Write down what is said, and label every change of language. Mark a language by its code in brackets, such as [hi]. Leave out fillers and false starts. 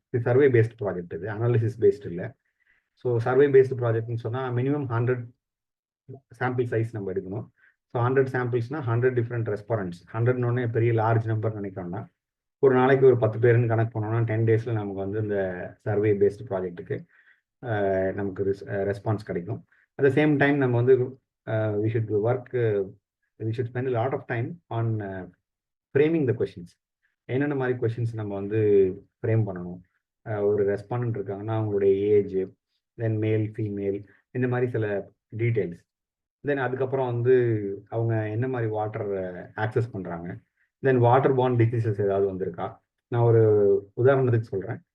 [ta] இது survey paste project, இது analysis paste இல்லை. ஸோ சர்வே பேஸ்டு ப்ராஜெக்ட்னு சொன்னால் மினிமம் 100 சாம்பிள் சைஸ் நம்ம எடுக்கணும். So 100 சாம்பிள்ஸ்னால் 100 different ரெஸ்பாரண்ட்ஸ். 100ன்னு பெரிய லார்ஜ் நம்பர் நினைக்கிறோம்னா ஒரு நாளைக்கு ஒரு 10 பேருன்னு கணக்கு பண்ணோம்னா 10 டேஸில் நமக்கு வந்து இந்த சர்வே பேஸ்டு ப்ராஜெக்ட்டுக்கு நமக்கு ரெஸ்பான்ஸ் கிடைக்கும். [en] at the same time [ta] நம்ம வந்து [en] we should spend a lot of time on framing the questions. [ta] என்னென்ன மாதிரி கொஷின்ஸ் நம்ம வந்து ஃப்ரேம் பண்ணணும். ஒரு ரெஸ்பாண்டன்ட் இருக்காங்கன்னா அவங்களுடைய ஏஜ், தென் மேல் ஃபீமேல், இந்த மாதிரி சில டீட்டெயில்ஸ். தென் அதுக்கப்புறம் வந்து அவங்க என்ன மாதிரி வாட்டர் ஆக்சஸ் பண்ணுறாங்க. தென் வாட்டர் பார்ன் டிசீசஸ் ஏதாவது வந்திருக்கா. நான் ஒரு உதாரணத்துக்கு சொல்கிறேன்.